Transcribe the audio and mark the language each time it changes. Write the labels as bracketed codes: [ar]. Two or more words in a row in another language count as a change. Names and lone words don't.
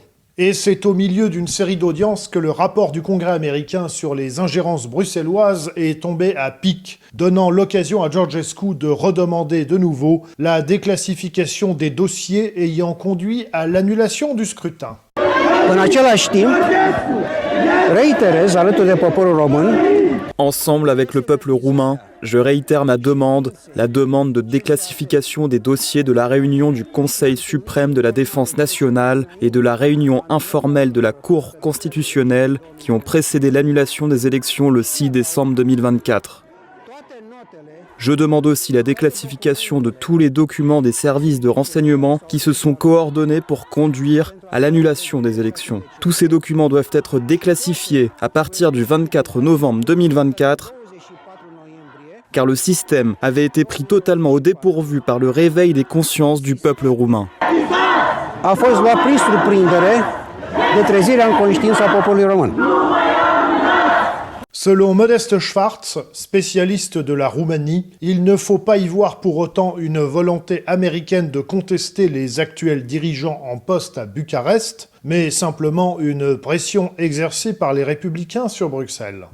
[fr] Et c'est au milieu d'une série d'audiences que le rapport du Congrès américain sur les ingérences bruxelloises est tombé à pic, donnant l'occasion à Georgescu de redemander de nouveau la déclassification des dossiers ayant conduit à l'annulation du scrutin. [ro] În același timp, reiterez alături de poporul român. [fr] Ensemble avec le peuple roumain, je réitère ma demande, la demande de déclassification des dossiers de la réunion du Conseil suprême de la défense nationale et de la réunion informelle de la Cour constitutionnelle qui ont précédé l'annulation des élections le 6 décembre 2024. Je demande aussi la déclassification de tous les documents des services de renseignement qui se sont coordonnés pour conduire à l'annulation des élections. Tous ces documents doivent être déclassifiés à partir du 24 novembre 2024, car le système avait été pris totalement au dépourvu par le réveil des consciences du peuple roumain. [ro] A fost luat prin surprindere de trezirea în conștiință a poporului român. [fr] Selon Modeste Schwartz, spécialiste de la Roumanie, il ne faut pas y voir pour autant une volonté américaine de contester les actuels dirigeants en poste à Bucarest, mais simplement une pression exercée par les républicains sur Bruxelles.